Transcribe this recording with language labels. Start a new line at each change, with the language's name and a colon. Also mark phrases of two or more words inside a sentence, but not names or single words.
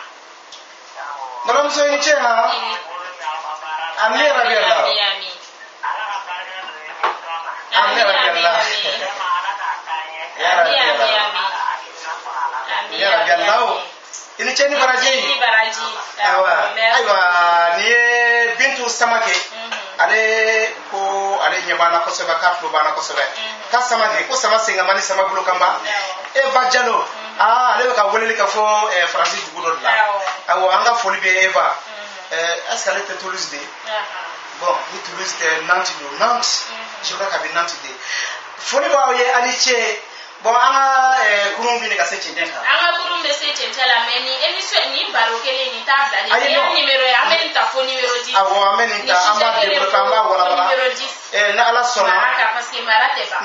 Bambara: balimamuso i ni ce ha ami rabi Allah ami rabi Allah ya rabi Allah i ni ce ni baraji ayiwa ni ye Bintu Samake ale ko ale ɲɛ b'an na kosɛbɛ k'a tulo b'an na kosɛbɛ k'a sama kɛ ko sama senga ni sama bolo kan ba Eva Diallo ale bɛ ka weleli kɛ fɔ Faransi dugu dɔ de la awɔ an ka foli bɛ Eva
French: est-ce qu'
Bambara: ale tɛ Toulouse de bon ni Toulouse tɛ Nantes don Nantes
French: je crois
Bambara: k'a bɛ Nantes de foli b'aw ye a ni ce bon an ka kurun bɛ ka se cɛncɛn kan an ka kurun bɛ se cɛncɛn la mais ni émission ni baro kelen nin t'a bila ni ye numéro ye an bɛ nin ta fo numéro 10 awɔ an bɛ nin ta an b'a développer an b'a walawala numéro 10 ni Ala sɔnna mara kan
French: parce que
Bambara: mara tɛ ban